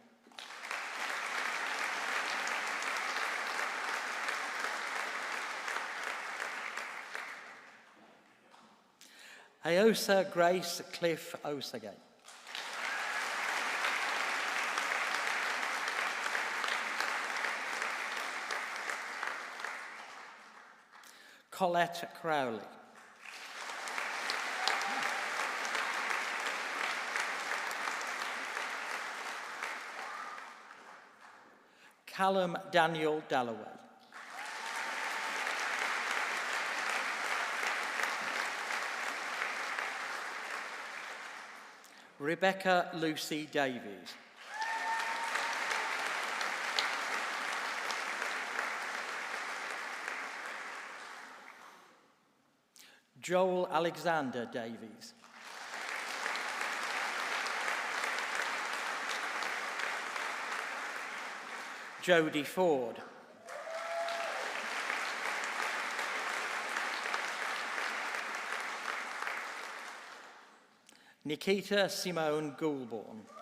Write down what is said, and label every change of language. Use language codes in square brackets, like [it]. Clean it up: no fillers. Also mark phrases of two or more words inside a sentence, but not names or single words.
[en] Aosa Grace Cliff Osage. Colette Crowley. Callum Daniel Dalloway. Rebecca Lucy Davies. Joel Alexander Davies. Jodie Ford. Nikita Simone Goulbourne.